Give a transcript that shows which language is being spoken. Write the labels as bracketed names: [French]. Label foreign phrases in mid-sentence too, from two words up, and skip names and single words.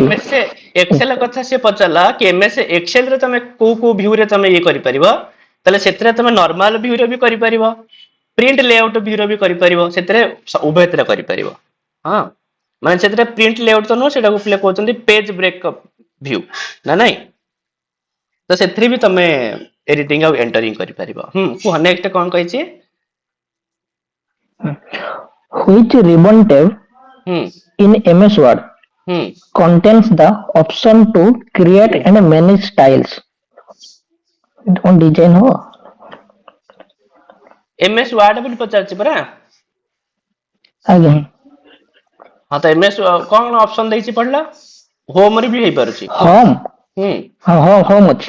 [Odia] ଏମଏସ୍ ଏକ୍ସେଲ କଥା ସେ ପଚାରିଲା କି ଏମଏସ୍ ଏକ୍ସେଲ ରେ ତମେ କୋଉ କୋଉ ଭ୍ୟୁରେ ତମେ ଇଏ କରିପାରିବ, ତାହେଲେ ସେଥିରେ ତମେ ନର୍ମାଲ ଭ୍ୟୁରେ ବି କରିପାରିବ, [English] print layout [Odia] ଭ୍ୟୁରେ ବି କରିପାରିବ, ସେଥିରେ ଉଭୟଥିରେ କରିପାରିବ। ହଁ ମାନେ ସେଥିରେ [English] print layout [Odia] ତ ନୁହଁ, ସେଟାକୁ ପିଲା କହୁଛନ୍ତି [English] page breakup view [Odia] ନା ନାଇଁ। ତ ସେଥିରେ ବି ତମେ ଏଡିଟିଂ ଆଉ ଏଣ୍ଟରିଂ କରିପାରିବ। କୁହ ନେକ୍ସଟ କଣ କହିଛି? [English] Which ribbon tab [Odia] ହୁଁ [English] in MS Word [Odia] ହୁଁ [English] contains the option to create [Odia] ହୁଁ [English] and manage styles? [Odia] କଣ ଡିଜାଇନ ହବ? ଏମଏସ୍ ୱାର୍ଡ ବୋଲି ପଚାରିଛି ପରା। ଆଜ୍ଞା। ହଁ ତ ଏମଏସ୍ କଣ ଅପସନ ଦେଇଛି ପଢିଲ, ହୋମରେ ବି ହେଇପାରୁଛି କୁହ। ହୋମ୍, ହୁଁ ହଁ ହୋମ୍ ଅଛି।